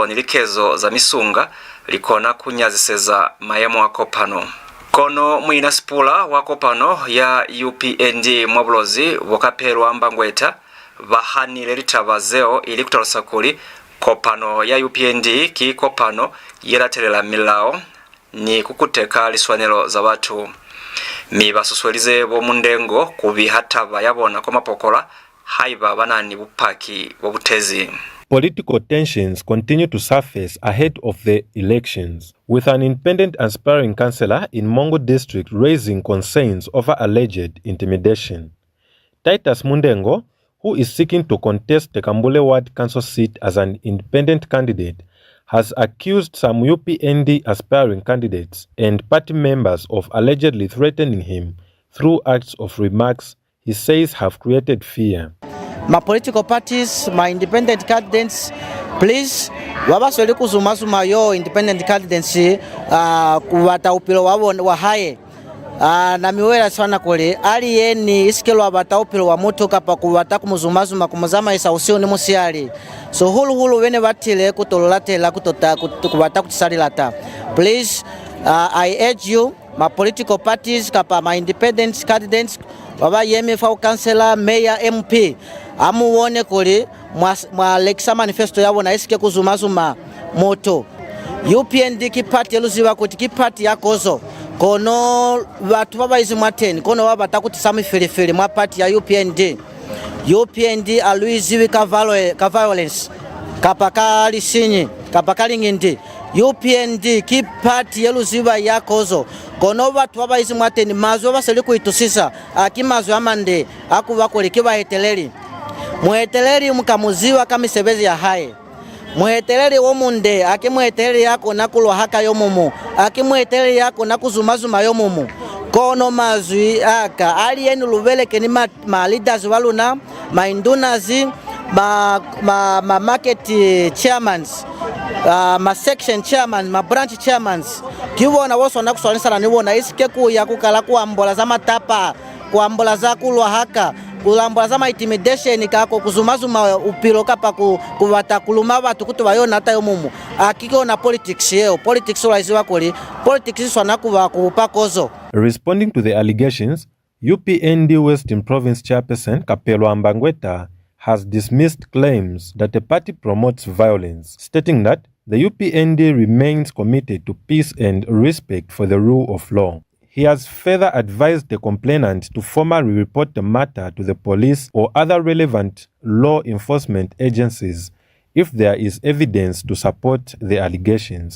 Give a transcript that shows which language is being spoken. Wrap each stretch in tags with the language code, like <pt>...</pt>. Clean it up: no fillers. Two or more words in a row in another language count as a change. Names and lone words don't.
<loz>nilikezo za misunga likona kunyaziseza mayemo wa kopano kono mwina spula wa kopano ya UPND mwa Bulozi wakapelwa mbangweta bahanile litabazeo ili kutolosa kuli kopano ya UPND ki kopano yelatelela milao ni kukuteka liswanelo za watu mibasuswelize bo mundengo kubi hataba yabona kwa mapokola haiba banani bupaki wabutezi.</loz> <en>Political tensions continue to surface ahead of the elections, with an independent aspiring councillor in Mongo district raising concerns over alleged intimidation. Titus Mundengo, who is seeking to contest the KAMBULE ward council seat as an independent candidate, has accused some UPND aspiring candidates and party members of allegedly threatening him through acts of remarks he says have created fear. My political parties, my independent candidates, please</en> <loz>wabasweli kuzumazuma yo</loz> <en>independent candidates</en> <loz>kuwata upilo wa haye na miwela sana kule aliyeni isikelo wabata upilo wa moto kapa kuwata kumuzumazuma kumuzama isa usio ni musiali so hulu wene watile kutololatela kuwata kutisalilata.</loz> <en>Please I urge you, my political parties</en> <loz>kapa</loz> <en>my independent candidates</en> <loz>baba yeme fa</loz> <en>councillor mayor MP</en> <loz>amuone kuli mwa Lexa manifesto yabo na isike kuzumazuma moto UPND kipati eluziwa kuti kipati yakozo kono watu baba izi mwateni kono waba takuti sami filifili mwa party ya UPND aluiziwi ka violence kapaka lisinyi kapaka lingindi UPND kipati eluziwa yakozo kono watu baba izi mwateni mazo baseli kuitusisa akimazo amande akuba kuli kibaheteleri muheteleri mukamuziwa kamisebezi ya haye muheteleri wo munde akimuheteleri yako nakulwa haka yomumu akimuheteleri yako nakuzumazuma yomumu kono mazwi aka aliyeni lubeleke ni ma leaders waluna ma indunazi ma</loz> <en>market chairmans</en> <loz>ma</loz> <en>section chairman</en> <loz>ma</loz> <en>branch chairmans</en> <loz>kiwona woso nakuswanisana niwona isike kuya kukala kuambola za matapa kuambola za kulwa haka kulambola za intimidation kako kuzumazuma upilo kapa kuwata kuluma watu kutu bayona hata yomumu akiko na politics yeo politics waiziwa kuli politics swana kuba kupakozo.</loz> <en>Responding to the allegations, UPND Western Province Chairperson Kapelwa Mbangweta has dismissed claims that the party promotes violence, stating that the UPND remains committed to peace and respect for the rule of law. He has further advised the complainant to formally report the matter to the police or other relevant law enforcement agencies if there is evidence to support the allegations.</en>